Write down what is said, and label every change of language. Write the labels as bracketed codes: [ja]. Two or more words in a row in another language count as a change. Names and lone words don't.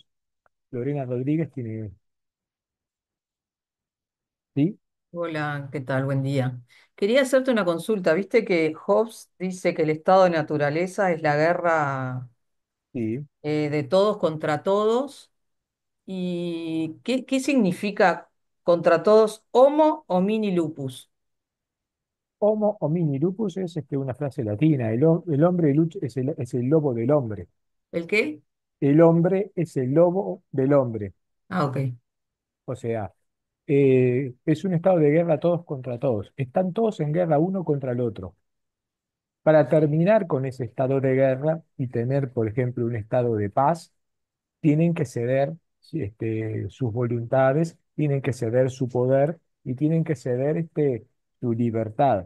[es] Lorena Rodríguez tiene, ¿sí? Hola, ¿qué tal? Buen día. Quería hacerte una consulta. Viste que Hobbes dice que el estado de naturaleza es la guerra Sí. de todos contra todos. ¿Y qué significa contra todos [la] homo homini lupus? Homo homini lupus [es] es una frase latina. El hombre es el lobo del hombre. ¿El qué? El hombre es el lobo del hombre. Ah, ok. O sea, es un estado de guerra todos contra todos. Están todos en guerra uno contra el otro. Para terminar con ese estado de guerra y tener, por ejemplo, un estado de paz, tienen que ceder sus voluntades, tienen que ceder su poder y tienen que ceder su libertad.